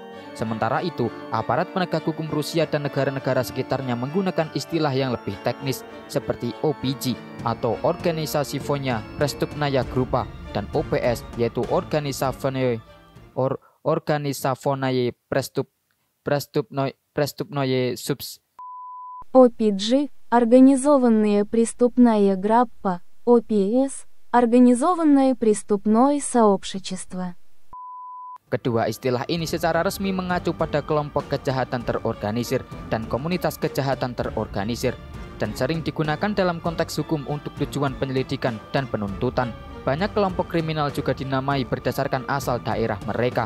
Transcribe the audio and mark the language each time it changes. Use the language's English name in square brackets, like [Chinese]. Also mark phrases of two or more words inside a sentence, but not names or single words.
[Indonesian] Sementara itu, aparat penegak hukum Rusia dan negara-negara sekitarnya menggunakan istilah yang lebih teknis seperti OPG atau [Russian] Организованная преступная группа [Indonesian] dan OPS yaitu [Russian] Организованное преступное Субс. [Indonesian] OPG – [Russian] Организованная преступная группа, OPS – Организованное преступное сообщество. [Indonesian] Kedua istilah ini secara resmi mengacu pada kelompok kejahatan terorganisir dan komunitas kejahatan terorganisir. dan sering digunakan dalam konteks hukum untuk tujuan penyelidikan dan penuntutan. Banyak kelompok kriminal juga dinamai berdasarkan asal daerah mereka.